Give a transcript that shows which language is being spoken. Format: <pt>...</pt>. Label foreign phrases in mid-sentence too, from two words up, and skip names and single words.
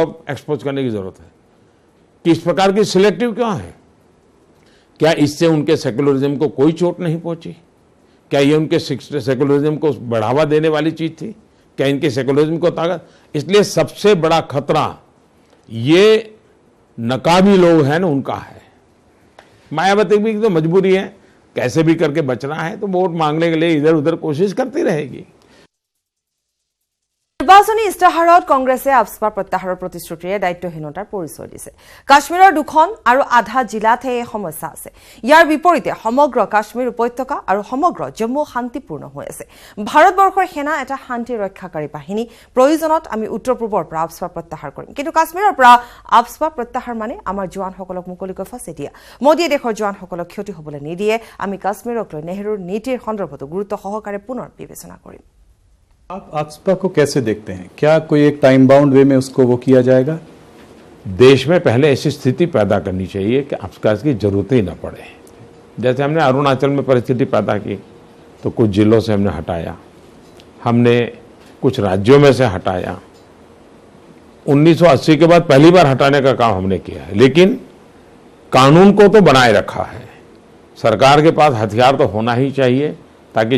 <hi>अब एक्सपोज करने की जरूरत है कि इस प्रकार की सिलेक्टिव क्यों है क्या इससे उनके सेकुलरिज्म को कोई चोट नहीं पहुंची क्या ये उनके सेकुलरिज्म को बढ़ावा देने वाली चीज थी क्या इनके सेकुलरिज्म को ताकत इसलिए सबसे बड़ा खतरा ये नकाबी लोग हैं ना उनका है मायावती भी तो मजबूरी है कैसे भी करके बचना है तो वोट मांगने के लिए इधर उधर कोशिश करती रहेगी</hi> <as>নিৰ্বাচনী ইস্তাহাৰত কংগ্ৰেছে আফস্পা প্ৰত্যাহাৰৰ প্ৰতিশ্ৰুতিৰে দায়িত্বহীনতাৰ পৰিচয় দিছে কাশ্মীৰৰ দুখন আৰু আধা জিলাতহে এই সমস্যা আছে ইয়াৰ বিপৰীতে সমগ্ৰ কাশ্মীৰ উপত্যকা আৰু সমগ্ৰ জম্মু শান্তিপূৰ্ণ হৈ আছে ভাৰতবৰ্ষৰ সেনা এটা শান্তি ৰক্ষাকাৰী বাহিনী প্ৰয়োজনত আমি উত্তৰ পূৰ্বৰ পৰা আফস্পা প্ৰত্যাহাৰ কৰিম কিন্তু কাশ্মীৰৰ পৰা আফস্পা প্ৰত্যাহাৰ মানে আমাৰ জোৱানসকলক মুকলিকৈ ফাঁচি দিয়া মোদীয়ে দেশৰ জোৱানসকলক ক্ষতি হ'বলৈ নিদিয়ে আমি কাশ্মীৰক লৈ নেহৰুৰ নীতিৰ সন্দৰ্ভত গুৰুত্ব সহকাৰে পুনৰ বিবেচনা কৰিম</as> <hi>आप आफ्स्पा को कैसे देखते हैं क्या कोई एक</hi> <en>time bound way</en> <hi>में उसको वो किया जाएगा देश में पहले ऐसी स्थिति पैदा करनी चाहिए कि आफ्स्पा की जरूरत ही न पड़े जैसे हमने अरुणाचल में परिस्थिति पैदा की तो कुछ जिलों से हमने हटाया हमने कुछ राज्यों में से हटाया 1980 के बाद पहली बार हटाने का काम हमने किया है लेकिन कानून को तो बनाए रखा है सरकार के पास हथियार तो होना ही चाहिए ताकि</hi>